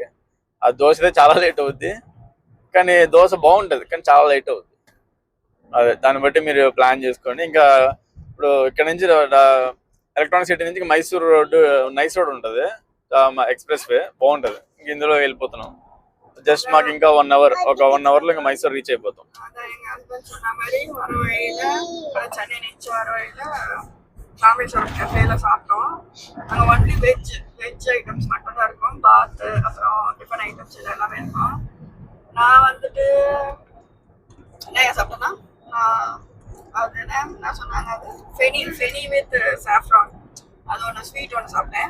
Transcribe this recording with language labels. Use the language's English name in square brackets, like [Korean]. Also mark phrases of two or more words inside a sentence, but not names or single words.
[Telugu] ఆ దోశ అయితే చాలా లేట్ అవుద్ది, కానీ దోశ బాగుంటది, కానీ చాలా లేట్ అవుద్ది. అదే దాన్ని బట్టి మీరు ప్లాన్ చేసుకోండి. ఇంకా ఇప్పుడు ఇక్కడ నుంచి ఎలక్ట్రానిక్ సిటీ నుంచి మైసూర్ రోడ్డు నైస్ రోడ్ ఉంటుంది, [English] express way [Telugu] బాగుంటది. ఇంక ఇందులో వెళ్ళిపోతున్నాం. జస్ట్ మాకు ఇంకా 1 hour, ఒక 1 hour లో ఇంకా మైసూర్ రీచ్ అయిపోతాం. [Tamil] ராமேஸ்வரம் கஃபேல சாப்பிட்டோம். அங்கே [English] only veg items [Tamil] மட்டும் தான் இருக்கும். பாத் அப்புறம் [English] tiffin items [Tamil] இது எல்லாமே இருக்கும். நான் வந்துட்டு என்ன சாப்பிட்டேன்னா அது என்ன சொன்னாங்க, அது [English] pheni with saffron, [Tamil] அது ஒன்று ஸ்வீட் ஒன்று சாப்பிட்டேன்.